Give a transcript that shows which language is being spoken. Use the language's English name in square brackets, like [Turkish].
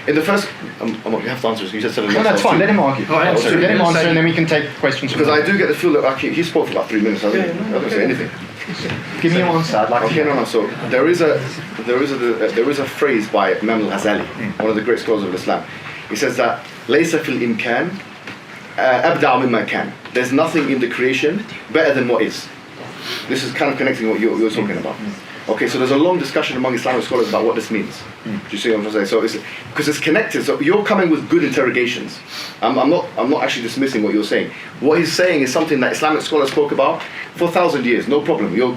[English] In the first, you have to answer this. You just said it. No, that's fine. Let him argue. Let him answer, and then we can take questions. Because I do get the feel that he spoke for about 3 minutes. I don't say anything. Give me your answer. I'd like to hear. No. So there is a phrase by Imam al-Ghazali, one of the great scholars of Islam. He says that [Arabic] ليس في الإمكان أبدع مما كان. [English] There's nothing in the creation better than what is. This is kind of connecting what you're talking about. Okay, so there's a long discussion among Islamic scholars about what this means. Do you see what I'm trying to say? So because it's connected. So you're coming with good interrogations. I'm not actually dismissing what you're saying. What he's saying is something that Islamic scholars spoke about for 1,000 years. No problem.